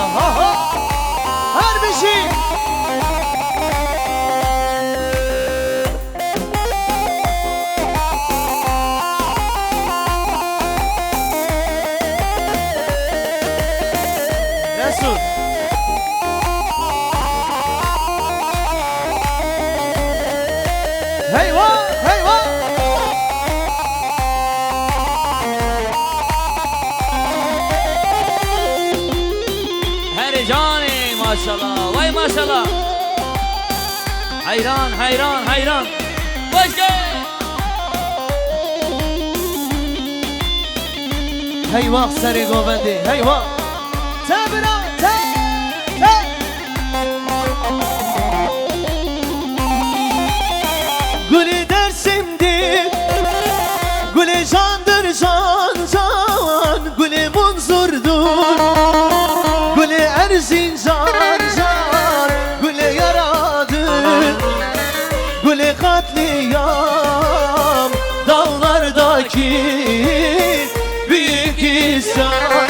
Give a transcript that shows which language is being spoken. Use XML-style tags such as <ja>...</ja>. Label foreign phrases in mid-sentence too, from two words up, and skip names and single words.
<tr>Ha ha! Her bir şey! Resul.</tr> <ku>Heyva, heyva.</ku> <tr>her cani maşallah vay maşallah hayran hayran hayran hoş gel</tr> <ku>Heyva seri govendi, heyva. Tabira, te, te.</ku> <tr>Gülü dersimdir, gülü candır can can, gülü munzurdur, gülü Erzincan can, gülü yaradır, gülü katliam, dağlardaki büyük isyan.</tr>